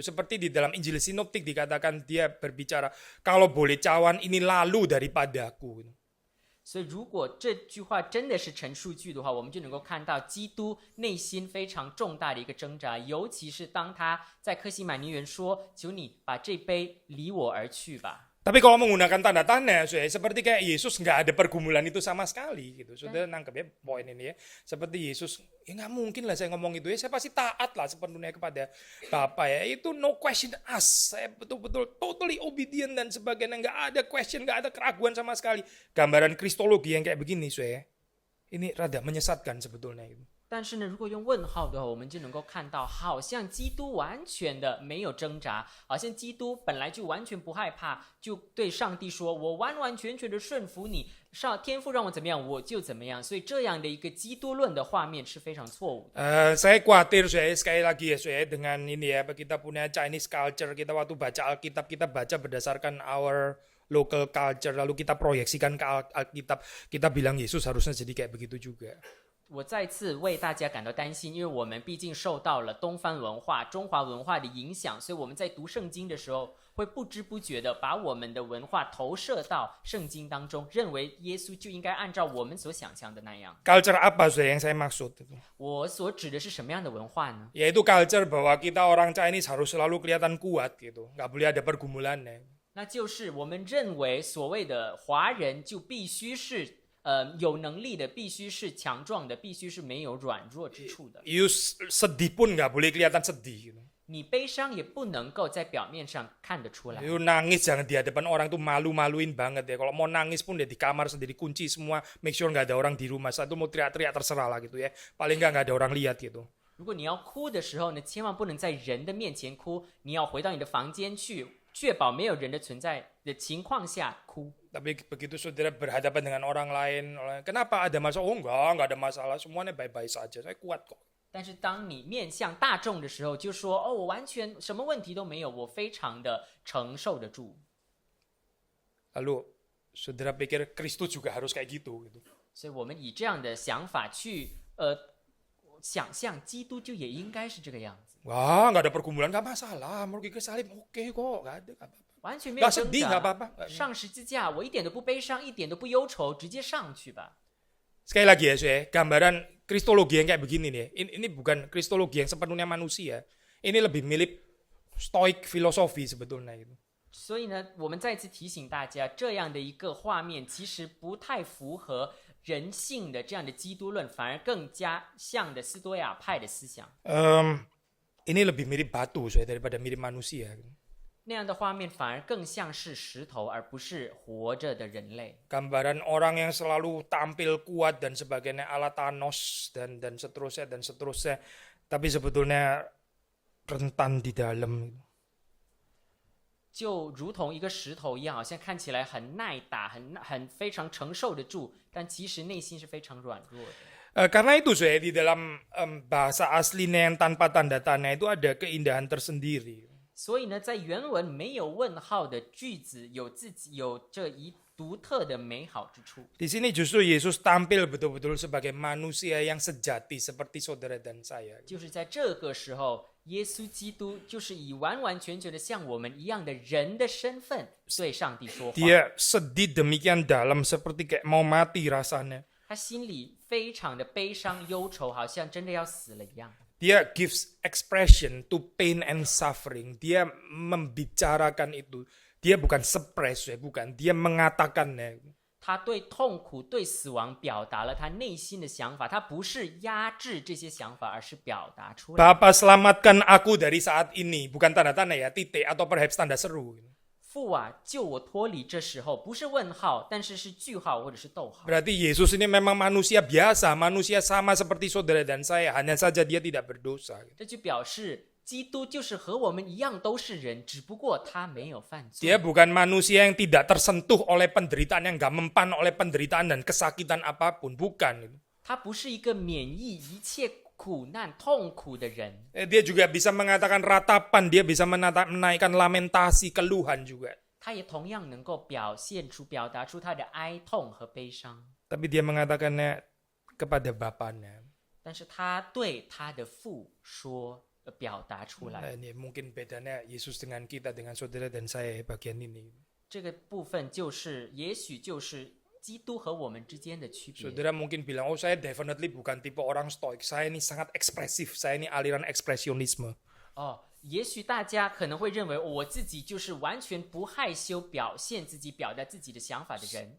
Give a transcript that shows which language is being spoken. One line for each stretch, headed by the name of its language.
Indonesian: Seperti di dalam Injil Sinoptik dikatakan dia berbicara, kalau boleh cawan ini lalu daripadaku.
Chinese: 所以，如果这句话真的是陈述句的话，我们就能够看到基督内心非常重大的一个挣扎，尤其是当他在客西马尼园说：“求你把这杯离我而去吧。”
Indonesian: Tapi kalau menggunakan tanda tanya, seperti kayak Yesus nggak ada pergumulan itu sama sekali gitu. Saudara nangkep ya poin ini ya. Seperti Yesus, ya nggak mungkin lah saya ngomong itu ya. Saya pasti taat lah sepenuhnya kepada Bapa ya. Itu
English: no question asked.
Indonesian: Saya betul-betul
English: totally obedient
Indonesian: dan sebagainya. Nggak ada question, nggak ada keraguan sama sekali. Gambaran kristologi yang kayak begini, ini rada menyesatkan sebetulnya itu.
Chinese: 但是呢，如果用问号的话，我们就能够看到，好像基督完全的没有挣扎，好像基督本来就完全不害怕，就对上帝说：“我完完全全的顺服你，天父让我怎么样，我就怎么样。” 所以这样的一个基督论的画面是非常错误的。
Indonesian: Saya khawatir sekali lagi ya dengan ini ya, kita punya Chinese culture, kita waktu baca Alkitab kita baca berdasarkan
English: our local culture,
Indonesian: lalu kita proyeksikan ke Alkitab, kita bilang Yesus harusnya jadi kayak begitu juga.
Chinese: 我再次为大家感到担心，因为我们毕竟受到了东方文化、中华文化的影响，所以我们在读圣经的时候，会不知不觉的把我们的文化投射到圣经当中，认为耶稣就应该按照我们所想象的那样。
Indonesian: Culture apa yang saya maksud itu?
Chinese: 我所指的是什么样的文化呢？
Indonesian: Yaitu culture bahwa kita orang Chinese harus selalu kelihatan kuat gitu, nggak boleh ada pergumulannya.
Chinese: 那就是我们认为所谓的华人就必须是有能力的，必须是强壮的，必须是没有软弱之处的。
Indonesian: You sedih pun nggak boleh kelihatan sedih gitu.
Chinese: 你悲伤也不能够在表面上看得出来。
Indonesian: You nangis jangan di hadapan orang tuh malu-maluin banget ya. Kalau mau nangis pun ya di kamar sendiri kunci semua,
English: make sure
Indonesian: nggak ada orang di rumah. Satu mau teriak-teriak terserah lah gitu ya. Paling nggak ada orang lihat gitu.
Chinese: 如果你要哭的时候呢，千万不能在人的面前哭，你要回到你的房间去，确保没有人的存在的情况下哭。
Indonesian: Tapi begitu saudara berhadapan dengan orang lain, kenapa ada masalah? Oh nggak ada masalah, semuanya baik-baik saja. Saya kuat kok.
Chinese: 但是当你面向大众的时候，就说：“哦，我完全什么问题都没有，我非常的承受得住。”
Indonesian: Lalu saudara pikir Kristus juga harus kayak gitu.
Chinese: 所以我们以这样的想法去想象基督就也应该是这个样子。
Indonesian: Wah nggak ada pergumulan nggak masalah, mau pergi ke salib oke kok, nggak ada apa-apa.
Chinese: 完全没有
Indonesian: Nggak
Chinese: 挣
Indonesian: sedih nggak apa-apa.
Chinese: 上十字架我一点都不悲伤，一点都不忧愁，直接上去吧。
Indonesian: Sekali lagi ya, gambaran kristologi yang kayak begini nih. Ini bukan kristologi yang sepenuhnya manusia. Ini lebih mirip stoik filosofi sebetulnya itu.
Chinese: 所以呢，我们再次提醒大家，这样的一个画面其实不太符合人性的这样的基督论，反而更加像的斯多亚派的思想。
Indonesian: Ini lebih mirip batu daripada mirip manusia.
Chinese: 那样的画面反而更像是石头，而不是活着的人类。
Indonesian: Gambaran orang yang selalu tampil kuat dan sebagainya ala Thanos dan seterusnya. Tapi sebetulnya rentan di dalam.
Chinese: 就如同一个石头一样，好像看起来很耐打，很非常承受得住，但其实内心是非常软弱的。
Indonesian: Karena itu saya di dalam bahasa aslinya yang tanpa tanda tanya itu ada keindahan tersendiri.
Chinese: 所以呢，在原文没有问号的句子有这一独特的美好之处。
Indonesian: Di sini justru Yesus tampil betul-betul sebagai manusia yang sejati seperti saudara dan saya.
Chinese: 就是在这个时候，耶稣基督就是以完完全全的像我们一样的人的身份对上帝说话。
Indonesian: Dia sedih demikian dalam seperti kayak mau mati rasanya.
Chinese: 他心里非常的悲伤忧愁，好像真的要死了一样。
Indonesian: Dia
English: gives expression to pain and suffering.
Indonesian: Dia membicarakan itu. Dia bukan suppress, bukan. Dia mengatakannya.
Chinese: 他对痛苦、对死亡表达了他内心的想法，他不是压制这些想法，而是表达出来。
Indonesian: Bapa selamatkan aku dari saat ini. Bukan tanda tanda ya, titik atau perhaps tanda seru.
Chinese: 父啊，救我脱离这时候，不是问号，但是是句号或者是逗号。
Indonesian: Berarti Yesus ini memang manusia biasa, manusia sama seperti saudara dan saya. Hanya saja dia tidak berdosa.
Chinese: 这就表示基督就是和我们一样都是人，只不过他没有犯罪。
Indonesian: Dia bukan manusia yang tidak tersentuh oleh penderitaan, yang gak mempan oleh penderitaan dan kesakitan apapun. Bukan.
Chinese: 他不是一个免疫一切苦难痛苦的人。
Indonesian: Dia juga bisa mengatakan ratapan, dia bisa menaikkan lamentasi, keluhan juga.
Chinese: 他也同样能够表达出他的哀痛和悲伤。
Indonesian: Tapi dia mengatakannya kepada Bapaknya.
Chinese: 但是他对他的父说，表达出来。
Indonesian: Ini mungkin bedanya Yesus dengan kita, dengan saudara dan saya bagian ini.
Chinese: 这个部分也许就是基督和我们之间的区别。
Indonesian: Saudara mungkin bilang, oh saya definitely bukan tipe orang stoik. Saya ini sangat ekspresif, saya ini aliran ekspresionisme.
Chinese: 也许大家可能会认为我自己就是完全不害羞表现自己表达自己的想法的人。